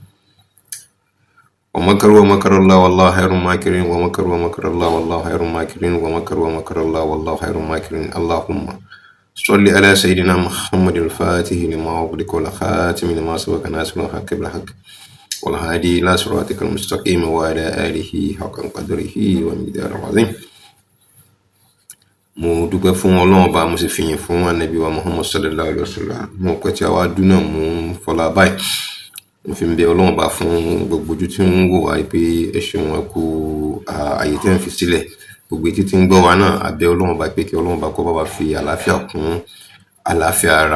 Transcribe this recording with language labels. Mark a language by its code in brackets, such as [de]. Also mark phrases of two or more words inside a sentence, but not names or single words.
[ar] ومكر الله والله خير الماكرين ومكر الله والله خير الماكرين ومكر الله والله خير الماكرين. اللهم صل على سيدنا محمد الفاتح لما أغلق والخاتم لما سبق ناصر الحق بالحق والهادي إلى صراطك المستقيم وعلى آله حق قدره ومقداره العظيم. [yo] Mo dúpẹ́ fún Ọlọ́run Ọba, mo sì fìyìn fún Ànábì wa Muhammad [ar] صلى الله عليه وسلم. [yo] Mo pẹ́ tí a wá dúnà mú fọlá báyìí. Mo fi ń bẹ Ọlọ́run Ọba fún gbogbo ojú tí ń wò wá pé ẹ ṣeun ẹ kú ààyè tí ń fi sílẹ̀. Gbogbo etí tí ń gbọ́ wa náà, a bẹ Ọlọ́run Ọba pé kí Ọlọ́run Ọba kó bá wa fi àlàáfíà kún àlàáfíà ara.